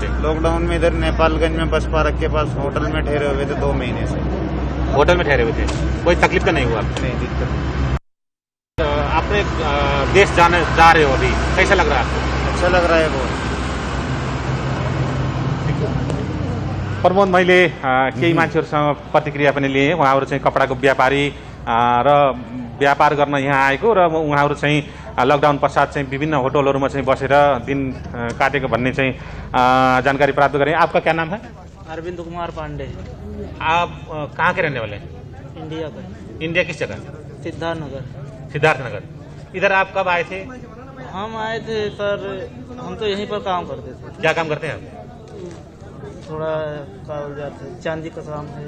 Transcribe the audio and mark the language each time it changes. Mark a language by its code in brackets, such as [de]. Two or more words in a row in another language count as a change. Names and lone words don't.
[hi] लॉकडाउन में इधर नेपालगंज में बस पार्क के पास होटल में ठहरे हुए थे 2 महीने से। होटल में ठहरे हुए थे, कोई तकलीफ तो नहीं हुआ? नहीं, दिक्कत। अपने देश जा रहे हो अभी, कैसा लग रहा है आपको? अच्छा लग रहा है बहुत। प्रमोद, [ne] मैले केही मान्छेहरूसँग प्रतिक्रिया पनि लिएँ। उहाँहरू चाहिँ कपडाको व्यापारी र व्यापार गर्न यहाँ आएको र उहाँहरू चाहिँ लकडाउन पश्चात चाहिँ विभिन्न होटलहरूमा चाहिँ बसेर दिन काटेको भन्ने चाहिँ जानकारी प्राप्त गरेँ। [hi] आपका क्या नाम है? अरविंद कुमार पांडे। आप कहाँ के रहने वाले हैं? इंडिया का। इंडिया किस जगह? सिद्धार्थनगर। इधर आप कब आए थे? हम आए थे सर, हम तो यहीं पर काम करते थे। क्या काम करते हैं आप? थोड़ा कागजात चांदी का काम है।